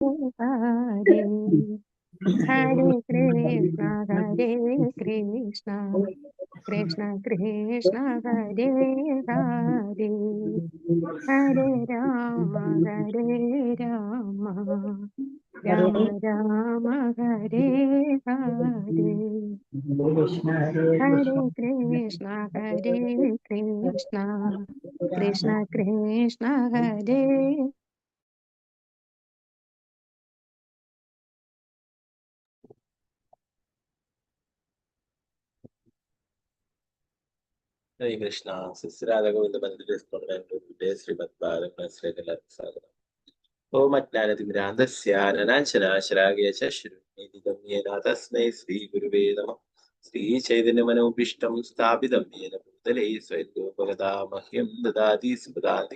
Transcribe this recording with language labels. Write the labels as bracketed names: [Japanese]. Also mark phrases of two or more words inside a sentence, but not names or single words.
[Sanskrit] Hare Hare Krishna Krishna Krishna Hare Hare Hare Rama Rama Rama Hare Hare Hare Krishna Krishna Krishna Hare ഹരേ കൃഷ്ണ. [Malayalam] സുശ്രാതകോവിന്ദ മന്ദിരേ ശ്രീമദ് ഭാരതീയർക്ക് സ്വാഗതം. [Sanskrit] ഓം അജ്ഞാനതിമിരാന്തസ്യ അനനാശനാശരാഗയ ചക്ഷുരുന്മീലിതം യേന തസ്മൈ ശ്രീ ഗുരുവേ നമഃ. ശ്രീചൈതന്യമനോഭീഷ്ടം സ്ഥാപിതം യേന ഭൂതലേ സ്വയം രൂപഗതാമഹ്യം ദദാതി സുപദാതി.